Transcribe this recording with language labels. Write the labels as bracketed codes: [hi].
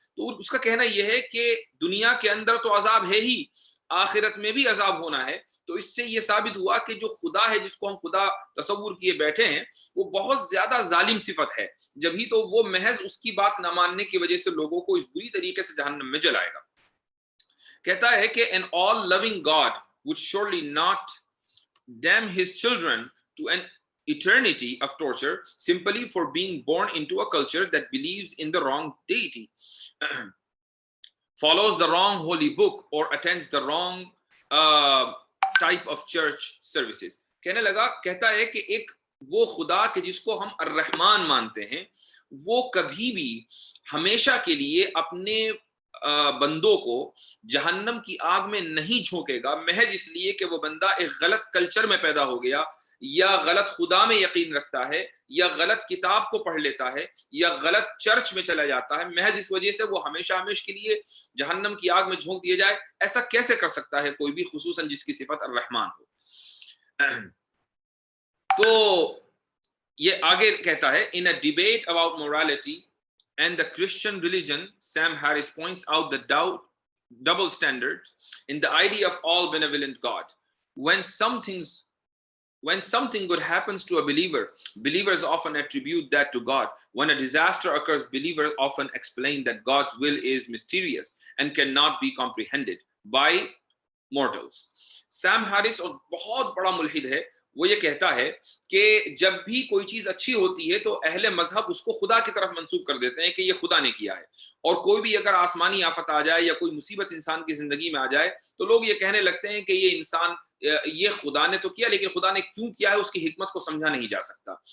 [ur] تو اس کا کہنا یہ ہے کہ دنیا کے اندر تو عذاب ہے ہی، آخرت میں بھی عذاب ہونا ہے. تو اس سے یہ ثابت ہوا کہ جو خدا ہے جس کو ہم خدا تصور کیے بیٹھے ہیں وہ بہت زیادہ ظالم صفت ہے، جبھی تو وہ محض اس کی بات نہ ماننے کی وجہ سے لوگوں کو اس بری طریقے سے جہنم میں جلائے گا. کہتا ہے کہ [en] an all loving God would surely not damn his children to an eternity of torture simply for being born into a culture that believes in the wrong deity, follows the wrong holy book, or attends the wrong type of church services. [ur] کہنے لگا، کہتا ہے کہ ایک وہ خدا کہ جس کو ہم الرحمن مانتے ہیں وہ کبھی بھی ہمیشہ کے لیے اپنے بندوں کو جہنم کی آگ میں نہیں جھونکے گا محض اس لیے کہ وہ بندہ ایک غلط کلچر میں پیدا ہو گیا، یا غلط خدا میں یقین رکھتا ہے، یا غلط کتاب کو پڑھ لیتا ہے، یا غلط چرچ میں چلا جاتا ہے. محض اس وجہ سے وہ ہمیشہ کے لیے جہنم کی آگ میں جھونک دیا جائے. ایسا کیسے کر سکتا ہے کوئی بھی، خصوصاً جس کی صفت الرحمن ہو. تو یہ آگے کہتا ہے [en] in a debate about morality and the Christian religion, Sam Harris points out the double standards in the idea of all benevolent God. When something good happens to a believer, believers often attribute that to God. When a disaster occurs, believers often explain that God's will is mysterious and cannot be comprehended by mortals. [ur] Same Harris اور بہت بڑا ملحد ہے، وہ یہ کہتا ہے کہ جب بھی کوئی چیز اچھی ہوتی ہے تو اہل مذہب اس کو خدا کی طرف منسوب کر دیتے ہیں کہ یہ خدا نے کیا ہے. اور کوئی بھی اگر آسمانی آفت آ جائے یا کوئی مصیبت انسان کی زندگی میں آ جائے تو لوگ یہ کہنے لگتے ہیں کہ یہ انسان، یہ خدا نے تو کیا، لیکن خدا نے کیوں کیا ہے اس کی حکمت کو سمجھا نہیں جا سکتا.